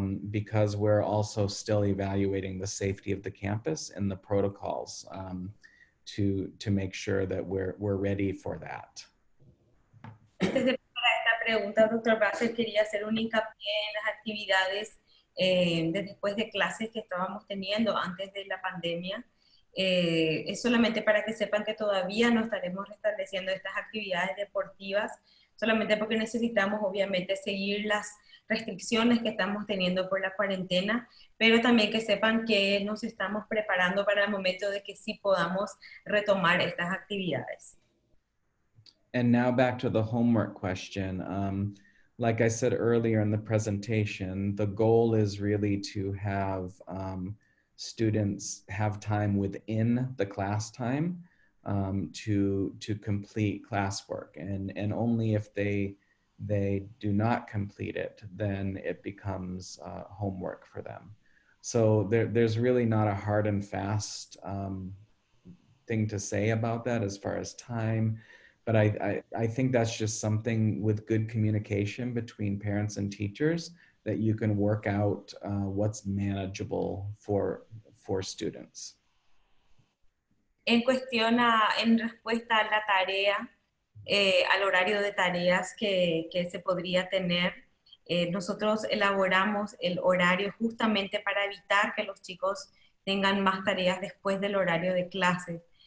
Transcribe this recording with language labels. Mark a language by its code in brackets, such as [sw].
[en] Because we're also still evaluating the safety of the campus and the protocols to make sure that we're ready for that. [es] Antes de pasar a esta pregunta, Dr. Bassett, quería hacer un hincapié en las actividades de después de clases que estábamos teniendo antes de la pandemia. Es solamente para que sepan que todavía no estaremos restableciendo estas actividades deportivas, solamente porque necesitamos obviamente seguir las restricciones que estamos teniendo por la cuarentena, pero también que sepan que nos estamos preparando para el momento de que sí podamos retomar estas actividades. [en] And now back to the homework question. Like I said earlier in the presentation, the goal is really to have students have time within the class time to complete classwork, and only if they do not complete it, then it becomes homework for them. So there's really not a hard and fast thing to say about that as far as time, but I think that's just something with good communication between parents and teachers that you can work out what's manageable for students. [es] En respuesta a la tarea, al horario de tareas que se podría tener, nosotros elaboramos el horario justamente para evitar que los chicos tengan más tareas después del horario de clases.